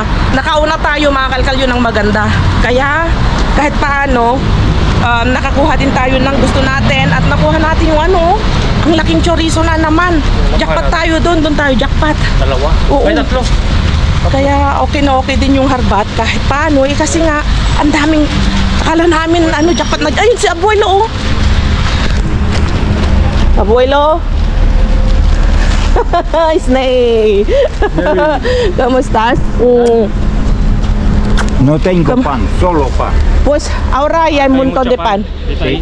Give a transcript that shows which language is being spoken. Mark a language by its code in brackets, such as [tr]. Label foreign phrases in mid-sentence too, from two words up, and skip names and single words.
[tl] Nakauna tayo mga kalkal, yun ang maganda. Kaya kahit paano, nakakuha din tayo ng gusto natin at nakuha natin yung ano, ang laking chorizo na naman. Jackpot tayo doon tayo jackpot. Dalawa? Oo. Ay, tatlo. Kaya okay na okay din yung harbat kahit paano eh, kasi nga ang daming, akala namin ano, jackpot na. Ayun si Abuelo, oh. Abuelo. [es] Snake. ¿Cómo estás? No tengo pan, solo pan. Pues ahora hay un montón de pan. Sí.